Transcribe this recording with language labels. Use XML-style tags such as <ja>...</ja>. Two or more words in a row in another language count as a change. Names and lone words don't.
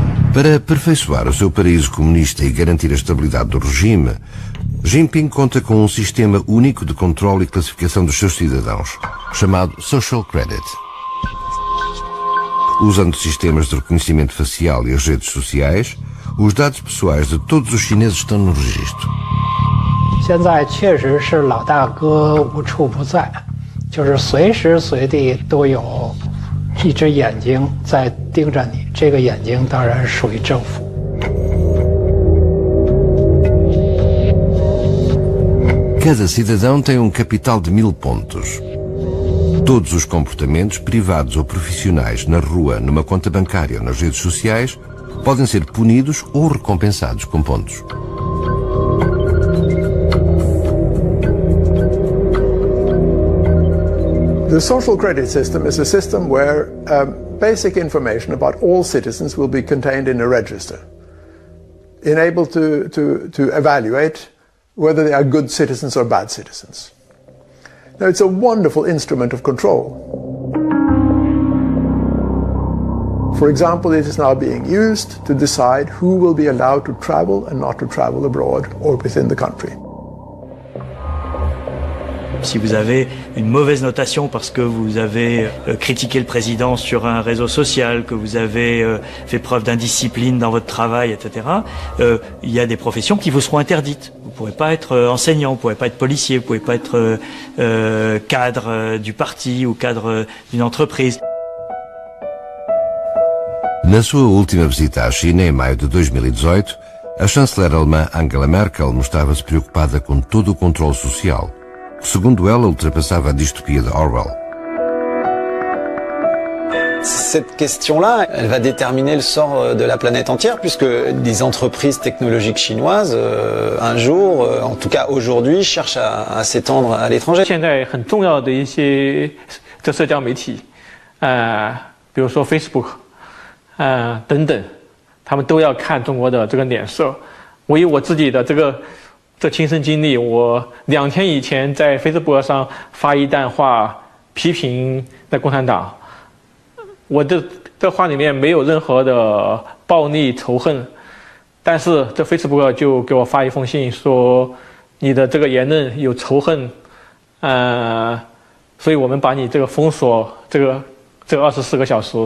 <pt>Para aperfeiçoar o seu paraíso comunista e garantir a estabilidade do regime, Jinping conta com um sistema único de controle e classificação dos seus cidadãos, chamado</pt> <en>Social Credit.</en> <pt>Usando sistemas de reconhecimento facial e as redes sociais, os dados pessoais de todos os chineses estão no registro.</pt> <zh>现在确实是老大哥无处不在，就是随时随地都有一只眼睛在盯着你，这个眼睛当然属于政府。</zh> <pt>Cada cidadão tem um capital de 1000 pontos. Todos os comportamentos, privados ou profissionais, na rua, numa conta bancária ou nas redes sociais, podem ser punidos ou recompensados com pontos.</pt> <en>The social credit system is a system where basic information about all citizens will be contained in a register, enabled to evaluate whether they are good citizens or bad citizens. Now, it's a wonderful instrument of control. For example, it is now being used to decide who will be allowed to travel and not to travel abroad or within the country.</en> <fr>Si vous avez une mauvaise notation parce que vous avez critiqué le président sur un réseau social, que vous avez fait preuve d'indiscipline dans votre travail, etc., il y a des professions qui vous seront interdites. Vous ne pourrez pas être enseignant, vous ne pourrez pas être policier, vous ne pouvez pas être cadre du parti ou cadre d'une entreprise.</fr> <pt>Na sua última visita à China, em maio de 2018, a chanceler alemã Angela Merkel mostrava-se preocupada com todo o controle social, que, segundo ela, ultrapassava a distopia de Orwell.</pt> <fr>Cette question-là, elle va déterminer le sort de la planète entière, puisque des entreprises technologiques chinoises, un jour, en tout cas aujourd'hui, cherchent à s'étendre à l'étranger.</fr> <zh>现在很重要的一些社交媒体，比如说 Facebook，等等，他们都要看中国的这个脸色。我以我自己的这亲身经历，我2天以前在 Facebook 上发一段话批评那共产党，我这话里面没有任何的暴力仇恨，但是这 Facebook 就给我发一封信说你的这个言论有仇恨，所以我们把你这个封锁这24个小时。</zh>